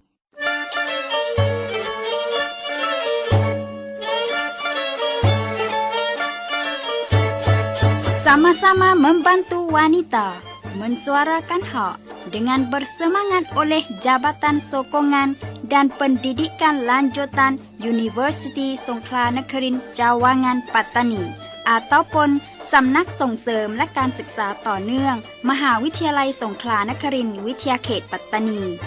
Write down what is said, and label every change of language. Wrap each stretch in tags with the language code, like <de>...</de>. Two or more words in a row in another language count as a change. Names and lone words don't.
<ms>Sama-sama membantu wanita mensuarakan hak dengan bersemangat oleh Jabatan Sokongan dan Pendidikan Lanjutan Universiti Songkhla Nakarin Cawangan Pattani ataupun Samnak</ms> <th>ส่งเสริมและการศึกษาต่อเนื่องมหาวิทยาลัยสงขลานครินทร์วิทยาเขตปัตตานี</th>